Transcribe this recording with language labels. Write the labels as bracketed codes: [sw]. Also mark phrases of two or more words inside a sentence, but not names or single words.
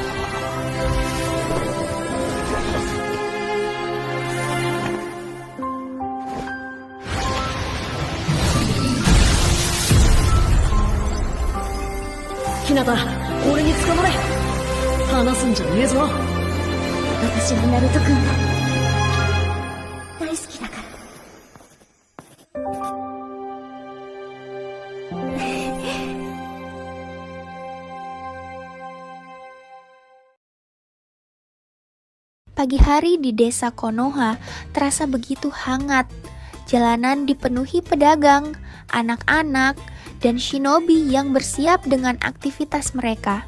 [ja] ひなた、俺に捕まれ。離すんじゃねえぞ。私はナルト君が大好きだから。 [id] Pagi hari di desa Konoha terasa begitu hangat. Jalanan dipenuhi pedagang, anak-anak, dan shinobi yang bersiap dengan aktivitas mereka.